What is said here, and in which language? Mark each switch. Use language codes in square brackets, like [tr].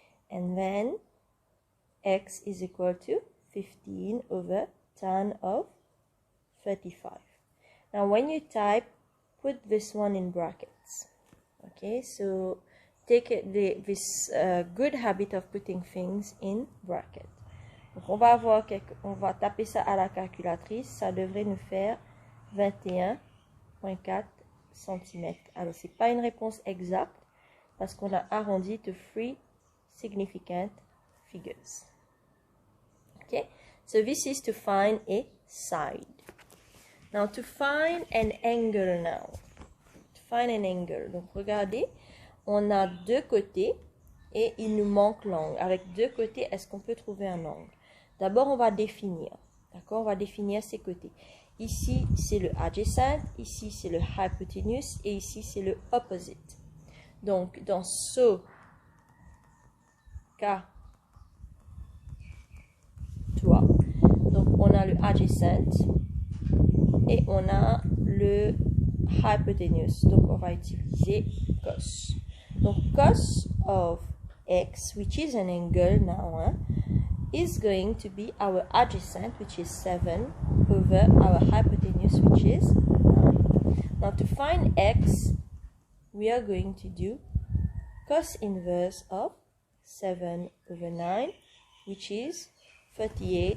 [en] And then, x is equal to 15 over tan of 35. Now, when you type, put this one in brackets. Okay, so take this good habit of putting things in brackets. [fr] Donc, on va taper ça à la calculatrice. Ça devrait nous faire 21,4 cm. Alors, ce n'est pas une réponse exacte parce qu'on a arrondi [en] to 3 significant figures. Okay, so this is to find a side. Now, to find an angle now. To find an angle. [fr] Donc, regardez, on a deux côtés et il nous manque l'angle. Avec deux côtés, est-ce qu'on peut trouver un angle? D'abord, on va définir. D'accord? On va définir ces côtés. Ici, c'est le adjacent. Ici, c'est le hypotenuse. Et ici, c'est le opposite. Donc, dans ce cas, donc on a le adjacent et on a le hypotenuse. Donc, on va utiliser cos. [en] Donc, cos of x, which is an angle now, is going to be our adjacent, which is 7, over our hypotenuse, which is 9. Now to find x, we are going to do cos inverse of 7 over 9, which is 38.